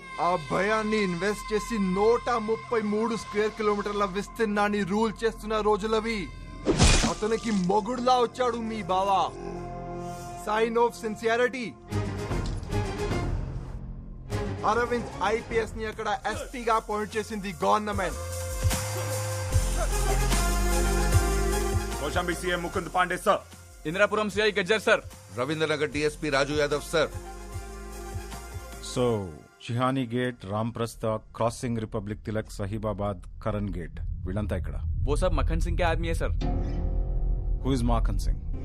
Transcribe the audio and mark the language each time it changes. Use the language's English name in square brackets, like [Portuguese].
[Telugu] ఆ భయాన్ని ఇన్వెస్ట్ చేసి 133 స్క్వేర్ కిలోమీటర్ల విస్తీర్ణాన్ని రూల్ చేస్తున్న రోజులవి. అతనికి మొగుడులా వచ్చాడు మీ బావా. [English] Sign of sincerity. [Telugu] Arvind IPS ని అక్కడ ఎస్పీగా అపాయింట్ చేసింది government. [Hindi] Kaushambi CM Mukund Pandey sir, Indirapuram CI Gajjar sir, रविंद्रनगर DSP Raju Yadav sir. [Telugu] So షిహానీ gate, రాంప్రస్థ, crossing, republic Tilak, సహీబాబాద్, Karan gate, వీళ్ళంతా ఇక్కడ. [Hindi] वो सब मक्खन सिंह के आदमी है सर. [English] Who is Makhan Singh?